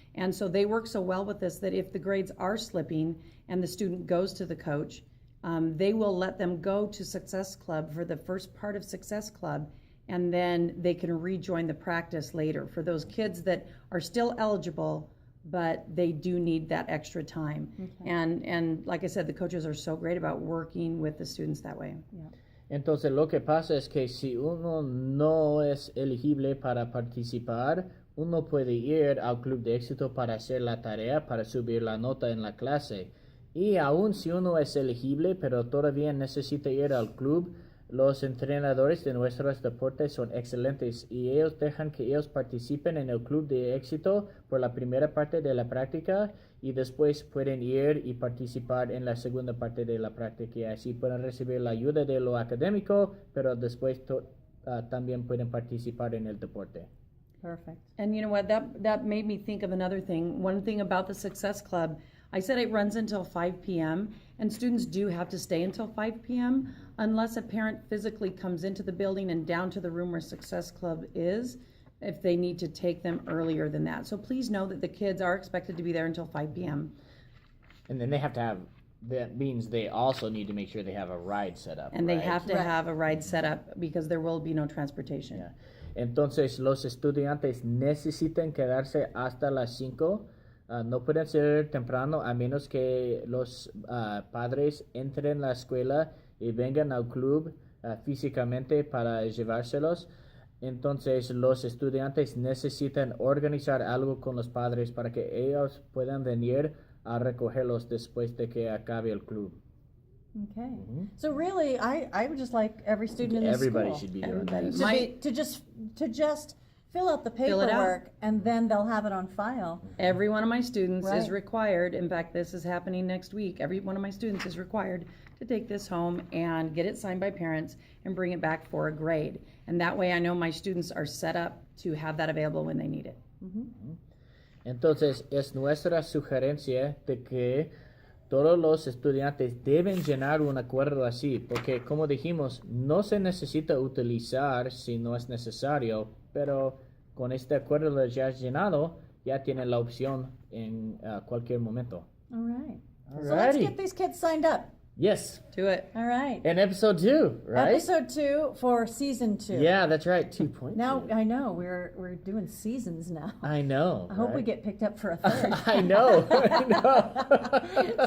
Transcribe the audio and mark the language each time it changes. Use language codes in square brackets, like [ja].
[en] And so they work so well with this that if the grades are slipping and the student goes to the coach, they will let them go to Success Club for the first part of Success Club, and then they can rejoin the practice later for those kids that are still eligible, but they do need that extra time. Okay. And like I said, the coaches are so great about working with the students that way. Yeah. [es] Entonces, lo que pasa es que si uno no es elegible para participar, uno puede ir al Club de Éxito para hacer la tarea, para subir la nota en la clase. Y aun si uno es elegible, pero todavía necesita ir al club, los entrenadores de nuestros deportes son excelentes y ellos dejan que ellos participen en el Club de Éxito por la primera parte de la práctica y después pueden ir y participar en la segunda parte de la práctica y así pueden recibir la ayuda de lo académico, pero después también pueden participar en el deporte. [en] Perfect. And you know what, that made me think of another thing. One thing about the Success Club, I said it runs until 5 p.m. and students do have to stay until 5 p.m. unless a parent physically comes into the building and down to the room where Success Club is, if they need to take them earlier than that. So please know that the kids are expected to be there until 5 p.m. And then they have to have, that means they also need to make sure they have a ride set up. And they right? have to Right. have a ride set up because there will be no transportation. Yeah. [es] Entonces, los estudiantes necesitan quedarse hasta las 5. No pueden ser temprano a menos que los padres entren a la escuela y vengan al club físicamente para llevárselos. Entonces, los estudiantes necesitan organizar algo con los padres para que ellos puedan venir a recogerlos después de que acabe el club. [en] Okay. So really, I would just like every student in the Everybody school should be doing Everybody. this. to just fill out the Fill it out. paperwork, and then they'll have it on file. Every one of my students is Right. required, in fact, this is happening next week, every one of my students is required to take this home and get it signed by parents and bring it back for a grade. And that way I know my students are set up to have that available when they need it. [es] Entonces, es nuestra sugerencia de que todos los estudiantes deben llenar un acuerdo así, porque como dijimos, no se necesita utilizar si no es necesario, pero con este acuerdo ya llenado, ya tienen la opción en cualquier momento. [en] All right. So let's Alrighty. get these kids signed up. Yes. Do it. All right. And episode 2, right? Episode 2 for season 2. Yeah, that's right. 2.2. Now I know we're doing seasons now. I know. I hope we right? get picked up for a third. I know. I know.